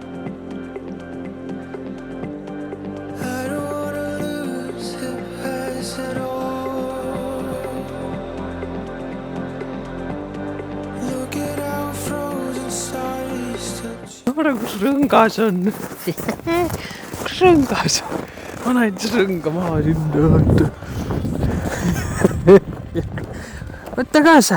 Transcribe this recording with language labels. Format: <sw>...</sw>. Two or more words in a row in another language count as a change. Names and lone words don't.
<en>I don't wanna lose the past at all. Look at our frozen stars.</en> <et>Kus rõngas on? Kus rõngas? Ma näin rõnga maha sinna. Võtta kaasa!</et>